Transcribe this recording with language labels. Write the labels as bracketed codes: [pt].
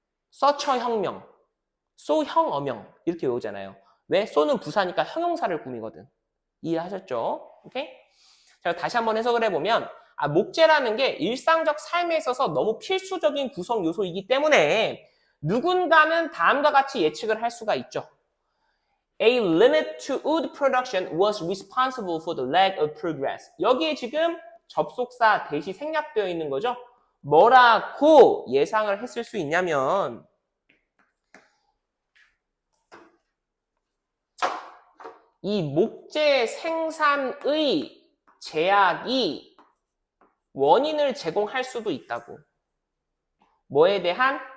[ko] 서처 혁명, 소형 어명 이렇게 외우잖아요. 왜? 소는 부사니까 형용사를 꾸미거든. 이해하셨죠? 오케이? 자, 다시 한번 해석을 해보면 목재라는 게 일상적 삶에 있어서 너무 필수적인 구성 요소이기 때문에 누군가는 다음과 같이 예측을 할 수가 있죠. [en] A limit to wood production was responsible for the lack of progress. [ko] 여기에 지금 접속사 대시 생략되어 있는 거죠. 뭐라고 예상을 했을 수 있냐면 이 목재 생산의 제약이 원인을 제공할 수도 있다고. 뭐에 대한?